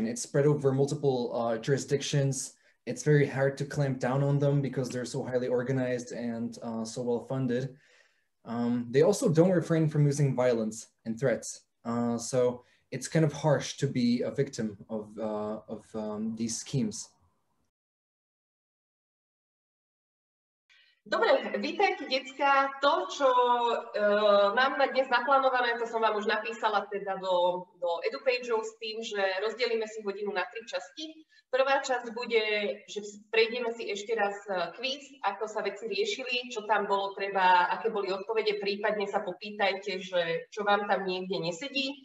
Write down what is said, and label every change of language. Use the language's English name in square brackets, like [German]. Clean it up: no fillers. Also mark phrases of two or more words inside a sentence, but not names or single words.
[English] It's spread over multiple jurisdictions. It's very hard to clamp down on them because they're so highly organized and so well-funded. They also don't refrain from using violence and threats. So it's kind of harsh to be a victim of these schemes. [Slovak] Dobre, vítajte, decká. To, čo mám na dnes naplánované, to som vám už napísala teda do EduPageov s tým, že rozdelíme si hodinu na 3 časti. Prvá časť bude, že prejdeme si ešte raz kvíz, ako sa veci riešili, čo tam bolo treba, aké boli odpovede, prípadne sa popýtajte, že čo vám tam niekde nesedí.